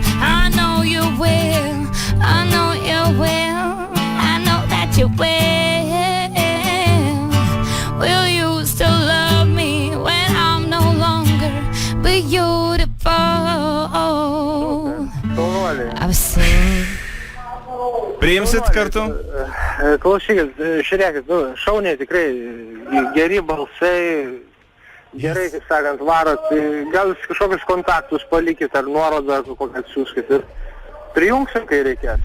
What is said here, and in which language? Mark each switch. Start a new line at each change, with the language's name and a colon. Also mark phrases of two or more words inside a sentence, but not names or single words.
English: I know you will, I know you will, I know that you will. Will you still love me when I'm no longer beautiful? I've seen.
Lithuanian: Priimsit kartu? Klausykit, žiūrėkit, šauniai tikrai, geri balsai, gerai, kaip sakant, varot, gal kažkokius kontaktus palikit ar nuorodą kokią atsiųskit ir prijungsim, kai reikės.